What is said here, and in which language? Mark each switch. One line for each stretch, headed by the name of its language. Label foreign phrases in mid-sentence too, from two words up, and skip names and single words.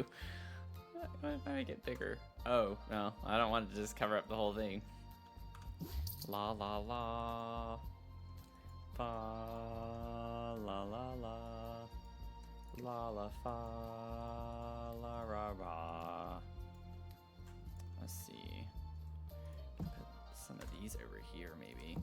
English: What if I make it bigger? Oh, no. I don't want to just cover up the whole thing. La la la. Fa la la la. La la fa la ra ra. Let's see. Put some of these over here, maybe.